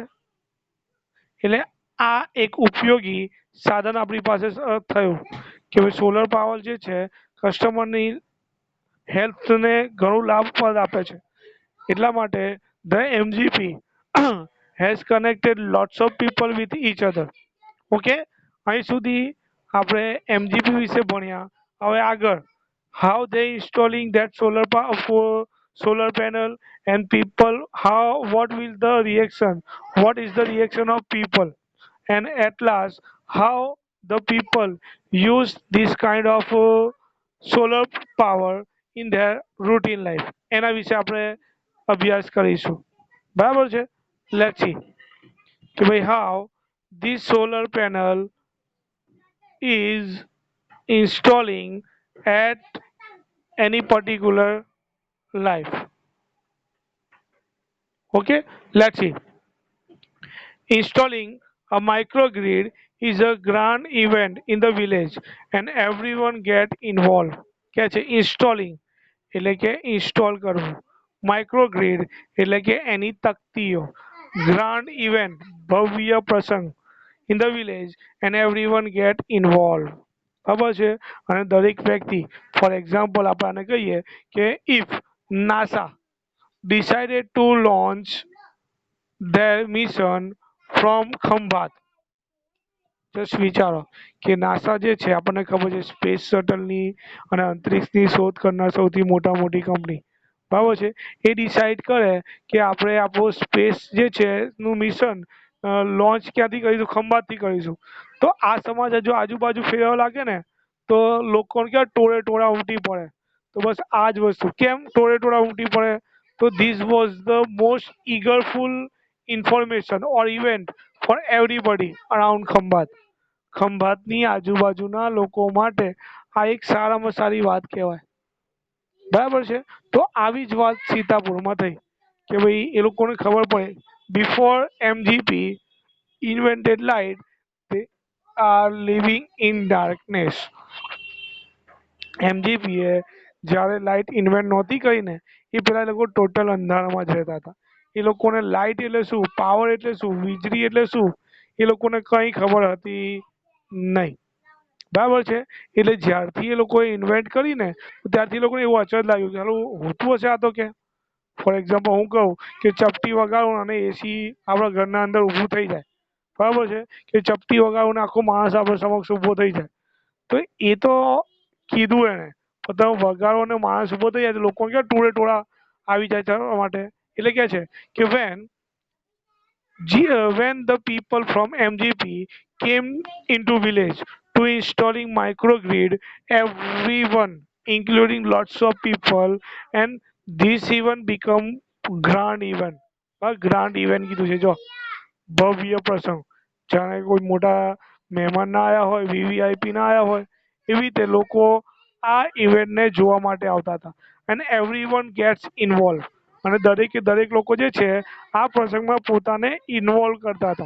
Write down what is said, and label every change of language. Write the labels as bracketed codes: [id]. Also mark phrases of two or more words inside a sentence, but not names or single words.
[gu] એટલે આ એક ઉપયોગી સાધન આપણી પાસે થયું કે ભાઈ સોલર પાવર જે છે કસ્ટમરની હેલ્થને ઘણું લાભ પણ આપે છે. એટલા માટે [en] the MGP has connected lots of people with each other. [gu] ઓકે, અહીં સુધી આપણે એમજીપી વિશે ભણ્યા. હવે આગળ [en] how they installing that solar panel and people, how what will the reaction, what is the reaction of people, and at last how the people use this kind of solar power in their routine life. [gu] એના વિશે આપણે અભ્યાસ કરીશું. બરાબર છે. [en] let's see [gu] કે ભાઈ [en] how this solar panel is installing at any particular life. Okay, let's see. Installing a microgrid is a grand event in the village and everyone get involved. [gu] क्या છે installing એટલે કે ઇન્સ્ટોલ કરવું, માઇક્રોગ્રીડ એટલે કે એની તકતીઓ, [en] grand event [gu] ભવ્ય પ્રસંગ [en] in the village and everyone get involve. [gu] ખબર છે. અને દરેક વ્યક્તિ, [en] for example [gu] આપણે આને કહીએ કે [en] if NASA decided to launch their mission from Khambat. [gu] જસ્ટ વિચારો કે નાસા જે છે આપણને ખબર છે સ્પેસ શટલની અને અંતરિક્ષની શોધ કરનાર સૌથી મોટી કંપની. બરાબર છે. એ ડિસાઈડ કરે કે આપણે આપણું સ્પેસ જે છે નું મિશન લોન્ચ ક્યાંથી કરીશું, ખંભાતથી કરીશું. તો આ સમાજ જો આજુબાજુ ફેરવા લાગે ને તો લોકોને ક્યાં ટોળે ટોળા ઉમટી પડે. તો બસ આ જ વસ્તુ કેમ ટોળે ટોળા ઉમટી પડે. તો [en] this was the most eagerful information or event for everybody around [gu] ખંભાત. ખંભાતની આજુબાજુના લોકો માટે આ એક સારામાં સારી વાત કહેવાય. બરાબર છે. તો આવી જ વાત સીતાપુરમાં થઈ કે ભાઈ એ લોકોને ખબર પડે [en] before MGP invented light they are living in darkness. [gu] એમજીપીએ જ્યારે લાઇટ ઇન્વેન્ટ નહોતી કરી ને એ પેલા લોકો ટોટલ અંધારામાં જ રહેતા હતા. એ લોકોને લાઇટ એટલે શું, પાવર એટલે શું, વીજળી એટલે શું એ લોકોને કંઈ ખબર હતી નહીં. બરાબર છે. એટલે જ્યારથી એ લોકોએ ઇન્વેન્ટ કરીને ત્યારથી એ લોકોને એવું અચરજ લાગ્યું કે ચાલો હોતું હશે આ તો કે. ફોર એક્ઝામ્પલ હું કહું કે ચપટી વગાડું અને એસી આપણા ઘરના અંદર ઊભું થઈ જાય. બરાબર છે. કે ચપટી વગાડું ને આખો માણસ આપણા સમક્ષ ઊભો થઈ જાય. તો એ તો કીધું એને પણ તમે વગાડો ને માણસ ઊભો થઈ જાય તો લોકો ક્યાં ટોળે ટોળા આવી જાય ચડવા માટે. એટલે કે છે કે [en] when the people from MGP came into village to installing microgrid, everyone, including lots of people, and this event become grand event. grand event [gu] કીધું છે જો ભવ્ય પ્રસંગ. જાણે કોઈ મોટા મહેમાન ના આવ્યા હોય, વીવીઆઈપી ના આવ્યા હોય એવી રીતે લોકો આ ઇવેન્ટને જોવા માટે આવતા હતા. અને [en] everyone gets involve [gu] અને દરેકે દરેક લોકો જે છે આ પ્રસંગમાં પોતાને ઇન્વોલ્વ કરતા હતા.